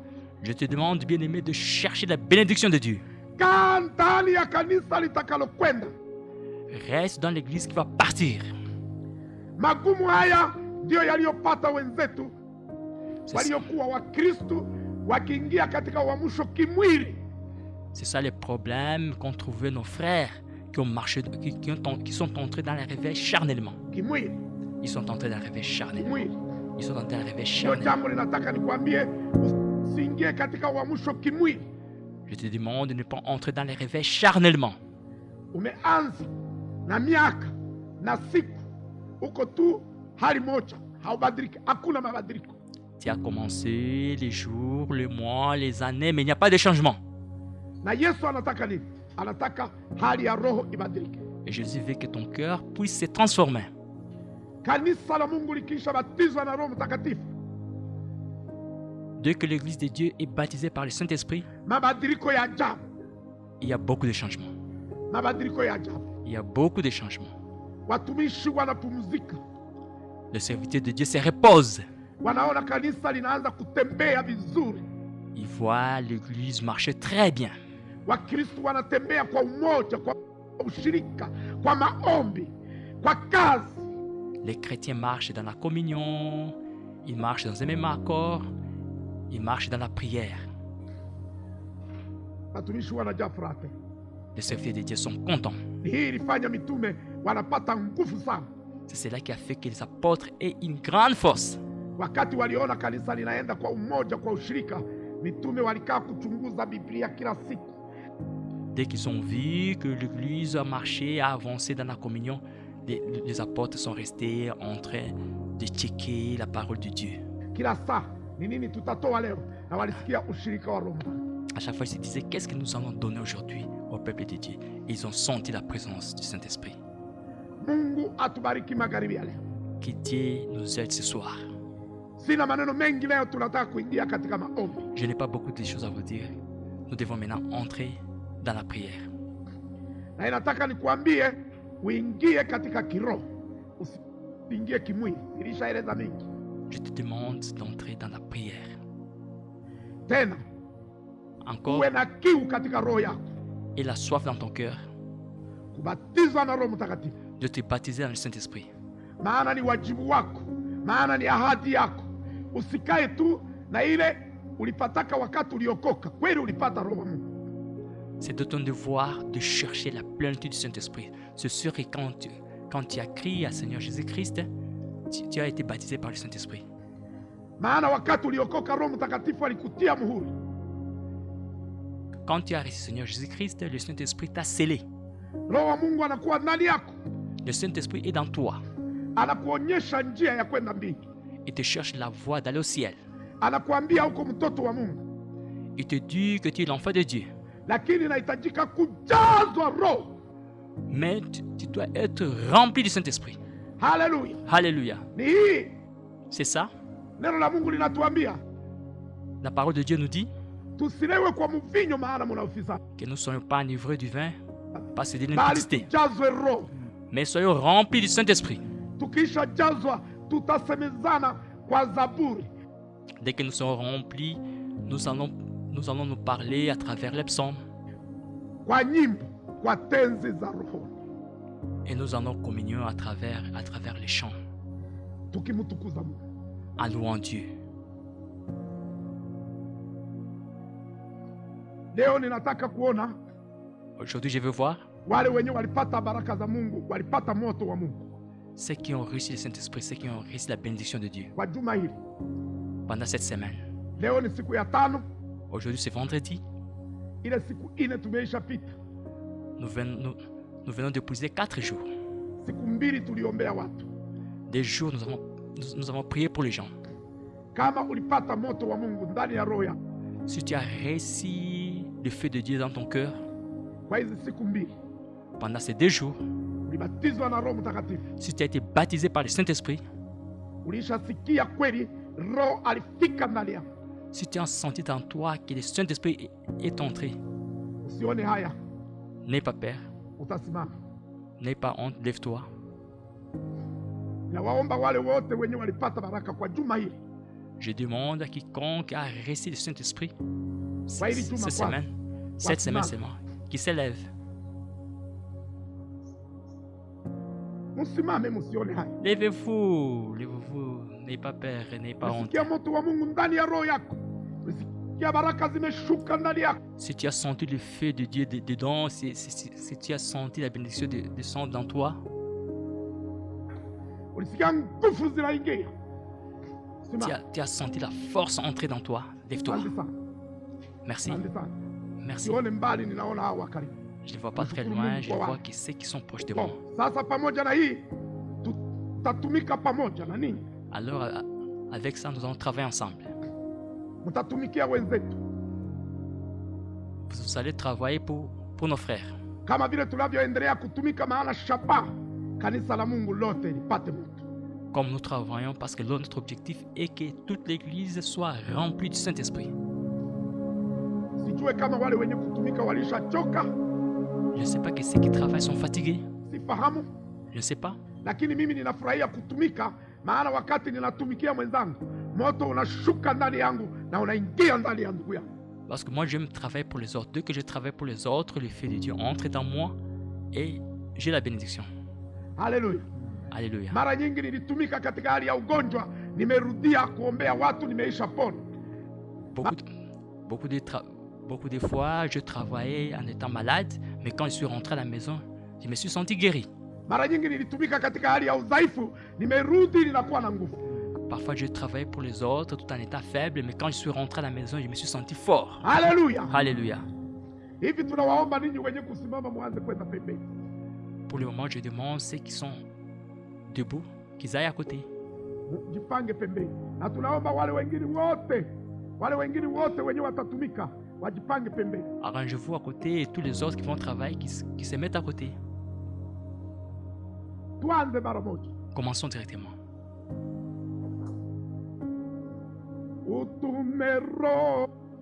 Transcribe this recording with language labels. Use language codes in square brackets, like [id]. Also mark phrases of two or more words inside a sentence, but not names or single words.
[fr] Je te demande, bien-aimé, de chercher la bénédiction de Dieu. [sw] Kaa ndani ya kanisa litakalokwenda. [fr] Reste dans l'église qui va partir. [sw] Magumu haya ndiyo yaliyopata wenzetu [fr] C'est ça, [sw] waliokuwa Wakristo wakiingia katika uamsho kimwili. [fr] c'est ça les problèmes qu'ont trouvé nos frères qui ont marché, qui sont entrés dans le réveil charnellement. [sw] Kimwili, [fr] Ils sont entrés dans le réveil charnellement. [sw] kimwili. [fr] Ils sont entrés dans le réveil [sw] Ndio [fr] charnellement. [sw] jambo linataka nikwambie, usiingie katika uamsho kimwili. [fr] Je te demande de ne pas entrer dans le réveil charnellement. [sw] Umeanza na miaka na siku, uko tu hali moja, haubadiliki, hakuna mabadiliko. [fr] Tu as commencé les jours, les mois, les années, mais il n'y a pas de changement. [sw] Na Yesu anataka nini? Anataka hali ya roho ibadilike. [fr] Et Jésus veut que ton cœur puisse se transformer. [sw] Kanisa la Mungu likisha batizwa na Roho Mtakatifu, [fr] Dès que l'église de Dieu est baptisée par le Saint-Esprit, [sw] mabadiliko ya ajabu, [fr] il y a beaucoup de changements. [sw] mabadiliko ya ajabu. [fr] Il y a beaucoup de changements. [sw] Watumishi wanapumzika, [fr] Le serviteur de Dieu se repose. [sw] wanaona kanisa linaanza kutembea vizuri. [fr] Il voit l'église marcher très bien. [sw] Wakristo wanatembea kwa umoja, kwa ushirika, kwa maombi, kwa kazi. [fr] Les chrétiens marchent dans la communion, ils marchent dans un même accord, ils marchent dans la prière. [sw] Watumishi wanajaa furaha. [fr] Les serviteurs de Dieu sont contents. [sw] Ni hii ilifanya mitume wanapata nguvu sana. [fr] C'est cela qui a fait que les apôtres aient une grande force. [sw] Wakati waliona kanisa linaenda kwa umoja, kwa ushirika, mitume walikaa kuchunguza Biblia kila siku. [fr] Dès qu'ils ont vu que l'église a marché, a avancé dans la communion, les apôtres sont restés en train de checker la parole de Dieu. [sw] Kila saa ni nini tutatoa leo, na walisikia ushirika wa Roho. [fr] À chaque fois, ils se disaient, qu'est-ce que nous allons donner aujourd'hui au peuple de Dieu? Et ils ont senti la présence du Saint-Esprit. [sw] Mungu atubariki magharibi ya leo. [fr] Que Dieu nous aide ce soir. [sw] Sina maneno mengi leo, tunataka kuingia katika maombi. [fr] Je n'ai pas beaucoup de choses à vous dire. Nous devons maintenant entrer dans la prière. [sw] Na inataka nikuambie uingie katika kiroho, usiingie kimwili. Nilishaeleza mengi. [fr] Je te demande d'entrer dans la prière. [sw] Tena [fr] Encore, [sw] uwe na kiu katika roho yako, [fr] et la soif dans ton cœur [sw] kubatizwa na Roho Mtakatifu, [fr] de te baptiser dans le Saint-Esprit. [sw] maana ni wajibu wako, maana ni ahadi yako. Usikae tu na ile ulipataka wakati uliokoka. Kweli ulipata Roho wa Mungu, [fr] C'est de ton devoir de chercher la plénitude du Saint-Esprit. C'est sûr que quand tu as crié à Seigneur Jésus-Christ, tu as été baptisé par le Saint-Esprit. [sw] maana wakati uliokoka Roho Mtakatifu alikutia muhuri. [fr] Quand tu as reçu Seigneur Jésus-Christ, le Saint-Esprit t'a scellé. [sw] Roho wa Mungu anakuwa ndani yako, [fr] Le Saint-Esprit est dans toi. [sw] anakuonyesha njia ya kwenda mbingu, [fr] Il te cherche la voie d'aller au ciel. [sw] anakuambia uko mtoto wa Mungu, [fr] Il te dit que tu es l'enfant de Dieu. [sw] lakini inahitajika kujazwa Roho. [fr] Mais tu dois être rempli du Saint-Esprit. [sw] Haleluya! [fr] Alléluia. [sw] Ni hii [fr] C'est ça. [sw] neno la Mungu linatuambia [fr] La parole de Dieu nous dit [sw] tusilewe kwa mvinyo, maana muna ufisadi, [fr] que nous ne soyons pas enivrés du vin, pas de [sw] bali [fr] l'impudicité, [sw] tujazwe Roho. [fr] mais soyons remplis du Saint-Esprit. [sw] Tukisha jazwa tutasemezana kwa zaburi, [fr] Dès que nous serons remplis, nous allons nous parler à travers les psaumes [sw] kwa nyimbo, kwa tenzi za roho, [fr] et nous allons communion à travers les chants, [sw] tukimtukuza Mungu. [fr] en louant Dieu. [sw] Leo ninataka kuona [fr] Aujourd'hui, je veux voir [sw] wale wenye walipata baraka za Mungu, walipata moto wa Mungu [fr] ceux qui ont reçu le Saint-Esprit, ceux qui ont reçu la bénédiction de Dieu [sw] kwa juma hili. [fr] pendant cette semaine. [sw] Leo ni siku ya tano, [fr] Aujourd'hui, c'est vendredi. [sw] ile siku ine tumeisha pita. [fr] Nous venons d'épouser 4 jours. [sw] Siku mbili tuliombea watu. [fr] Des jours, nous avons prié pour les gens. [sw] Kama ulipata moto wa Mungu ndani ya roho yako [fr] Si tu as reçu le feu de Dieu dans ton cœur [sw] kwa hizi siku mbili, [fr] pendant ces 2 jours, [sw] ulibatizwa na Roho Mtakatifu, [fr] si tu as été baptisé par le Saint-Esprit, [sw] ulishasikia kweli Roho alifika ndani yako, [fr] si tu as senti en toi que le Saint-Esprit est entré, [sw] usione haya, [fr] n'aie pas peur, [sw] utasimama. [fr] n'aie pas honte, lève-toi. [sw] Na waomba wale wote wenye walipata baraka kwa juma hili, [fr] Je demande à quiconque a reçu le Saint-Esprit [sw] Kwa hili juma [fr] cette [sw] kwanza, [fr] semaine, cette semaine [sw] wasimame. [fr] seulement, qui s'élève. [sw] Msimame, msione haya. [fr] Levez-vous, levez-vous, n'ayez pas peur, n'ayez pas honte. [sw] Sikia moto wa Mungu ndani ya roho yako, sikia baraka zimeshuka ndani yako. [fr] Si tu as senti le feu de Dieu dedans, si tu as senti la bénédiction descendre dans toi, [sw] Ulisikia nguvu zinaingia. Simama. [fr] tu as senti la force entrer dans toi, lève-toi. [sw] Asante sana. [fr] Merci, [sw] Asante sana. [fr] merci. [sw] Sione mbali, ninaona hawa karibu. [fr] Je ne vois pas très loin, je vois que ceux qui sont proches de moi. Bon, [sw] sasa pamoja na hii tutatumika pamoja na ninyi, [fr] Alors, avec ça, nous allons travailler ensemble. [sw] mtatumikia wenzetu [fr] Vous allez travailler pour nos frères. [sw] kama vile tunavyoendelea kutumika, maana shabaha kanisa la Mungu lote lipate mtu. [fr] Comme nous travaillons, parce que notre objectif est que toute l'Église soit remplie du Saint-Esprit. [sw] Sijue kama wale wenye kutumika walishachoka, [fr] Je ne sais pas que ceux qui travaillent sont fatigués. [sw] sifahamu, [fr] Je ne sais pas. [sw] lakini mimi ninafurahia kutumika, maana wakati ninatumikia mwenzangu, moto unashuka ndani yangu na unaingia ndani ya ndugu yangu. [fr] Parce que moi, j'aime travailler pour les autres. Dès que je travaille pour les autres, le feu de Dieu entre dans moi et j'ai la bénédiction. [sw] Haleluya! [fr] Alléluia. [sw] Mara nyingi nilitumika katika hali ya ugonjwa, nimerudia kuombea watu, nimeisha pona. [fr] Beaucoup de fois, je travaillais en étant malade, mais quand je suis rentré à la maison, je me suis senti guéri. [sw] Mara nyingi nilitumika katika hali ya udhaifu, nimerudi ninakuwa na nguvu. [fr] Parfois, je travaillais pour les autres tout en étant faible, mais quand je suis rentré à la maison, je me suis senti fort. [sw] Haleluya! [fr] Alléluia. [sw] Hivi tunawaomba ninyi wenye kusimama mwanze kwenda pembeni. [fr] Pour le moment, je demande ceux qui sont debout qu'ils aillent à côté. [sw] Jipange pembeni, na tunaomba wale wengine wote wenye watatumika wajipange pembeni. [fr] Arrangez-vous à côté et tous les autres qui vont travailler, qui se mettent à côté. [sw] Tuanze mara moja. [fr] Commençons directement. [sw] Utume Roho